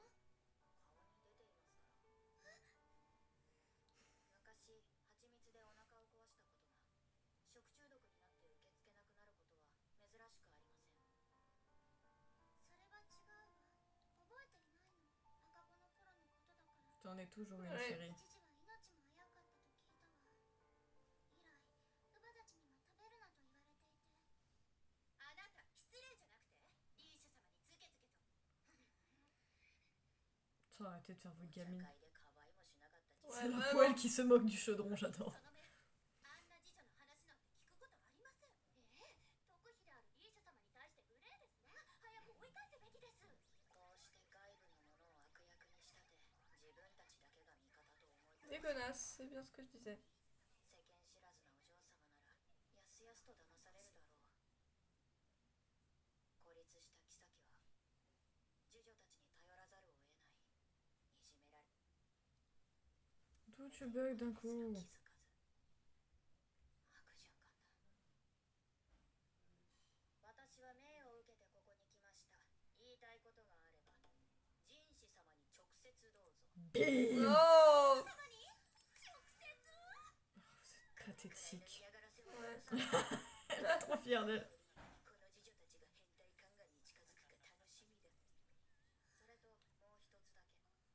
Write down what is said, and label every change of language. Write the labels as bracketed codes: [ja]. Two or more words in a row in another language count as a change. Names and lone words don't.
[ja] 顔に出ていますから昔蜂蜜でお腹を壊したことが食中毒になって受け付けなくなることは珍しくありません。それは違うわ。覚えていないの。赤子の頃のことだから。 [fr] J'en ai toujours une Ouais. série. [ja] 一時は命も危うかったと聞いたわ。以来乳母たちには食べるなと言われていて。あなた失礼じゃなくてリーシャ様にズケズケと。 [fr] Putain, arrêtez de faire vos [ja] お茶 [fr] gamines. [ja] 会で可愛いもしなかった時 [fr] Ouais, C'est la vraiment. poêle qui se moque du chaudron, j'adore. [ja] その目あんな次女の話なんて聞くことありません。特妃であるリーシャ様に対して無礼ですわ。早く追い返すべきです。こうして外部のものを悪役に仕立て自分たちだけが味方と思い込 [fr] Des [ja] ませ [fr] connasses, c'est bien ce que je disais. [ja] 世間知らずなお嬢様ならやすやすと騙されるだろう。孤立した妃は次女たちに頼らざるを得ない。いじめられ [fr] D'où tu bugs d'un [ja] すら [fr] coup? [ja] 気づかず悪循環だ。私は命を受けてここに来ました。言いたいことがあれば人士様に直接どうぞ。 [fr] Bim! Oh! Pathétique. [ja] 嫌がらせを [fr] Ouais. [ja] 許さない。 [fr] Elle est trop fière d'elle. [ja] この次女たちが変態宦官に近づくか楽しみだ。それともう一つだけ。